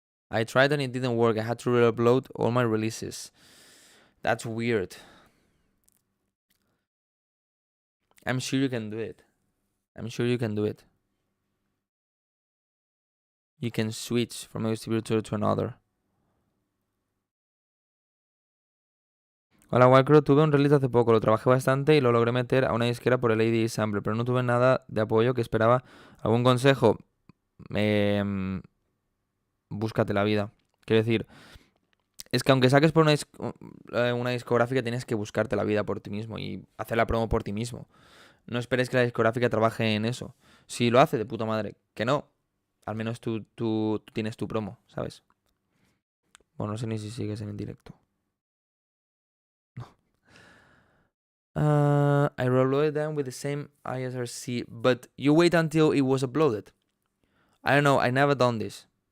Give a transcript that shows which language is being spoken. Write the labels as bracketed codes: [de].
[en] I tried and it didn't work. I had to re-upload all my releases. That's weird. I'm sure you can do it. You can switch from a distributor to another. [es] Hola Wildcrow, tuve un release hace poco, lo trabajé bastante y lo logré meter a una disquera por el ADI Sampler, pero no tuve nada de apoyo que esperaba. ¿Algún consejo? Búscate la vida. Quiero decir, es que aunque saques por una discográfica, tienes que buscarte la vida por ti mismo y hacer la promo por ti mismo. No esperes que la discográfica trabaje en eso. Si lo hace, de puta madre. Que no, al menos tú tienes tu promo, ¿sabes? Bueno, no sé ni si sigues en el directo. No. [en] I re-uploaded them with the same ISRC, but you wait until it was uploaded. I don't know, I never done this.